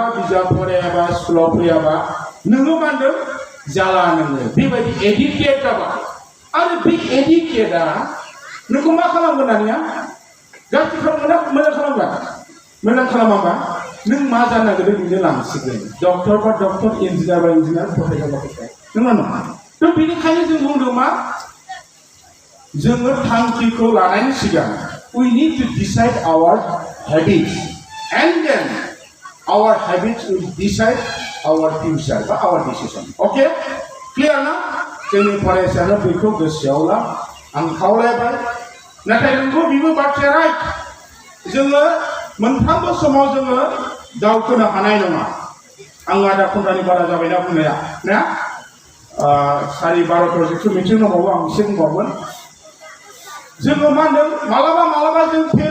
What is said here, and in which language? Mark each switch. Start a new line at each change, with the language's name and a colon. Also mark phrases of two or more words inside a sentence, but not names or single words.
Bodo: बिजाब फरायाबा स्कुलाव फैयाबा नोङो मा होनदों जाला नोङो बेबायदि एडिक्टेड जाबाय आरो बे एडिक्टेडआ नोंखौ मा खालामगोन दानिया गाज्रि खालामगोन ना मोजां खालामाबा नों मा जानो नागिरदों बिनो लांसिगोन डक्टर बा डक्टर इन्जिनियार बा इन्जिनियार प्रफेसर बा प्रफेसर नङा थ' बेनिखायनो जों बुंदों मा जोङो थांखिखौ लानायनि सिगां
English: we need to decide our habits and then our habits will decide our future
Bodo: বা
English: our decision okay clear
Bodo: ना जोंनि फरायसानो बेखौ गोसोआव ला आं खावलायबाय नाथाय नोंगौ बिबो बाथ्राया राइट जोङो मोनफ्रोमबो समाव जोङो दावखोनो हानाय नङा आं आधा घन्टानि बारा जाबायना बुंनाया ना 12:30 जिथु मिटिं दंबावो आं एसे बुंबावगोन जोङो मा होनदों मालाबा जों फेल